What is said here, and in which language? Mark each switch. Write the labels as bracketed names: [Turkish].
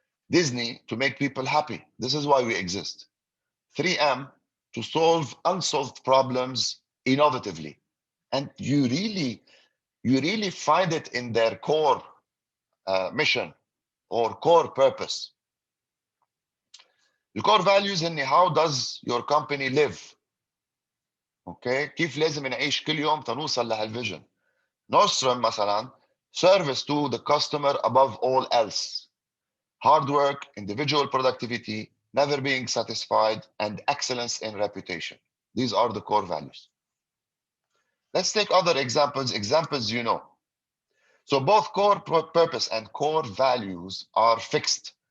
[English] Disney to make people happy. This is why we exist. 3M to solve unsolved problems innovatively. And you really find it in their core mission or core purpose. The core values in how does your company live? [Arabic] Okay, كيف لازم نعيش كل يوم تنوصل لهالفيجن. [English] Nordstrom مثلا service to the customer above all else. Hard work, individual productivity, never being satisfied, and excellence in reputation. These are the core values. Let's take other examples you know. So both core purpose and core values are fixed.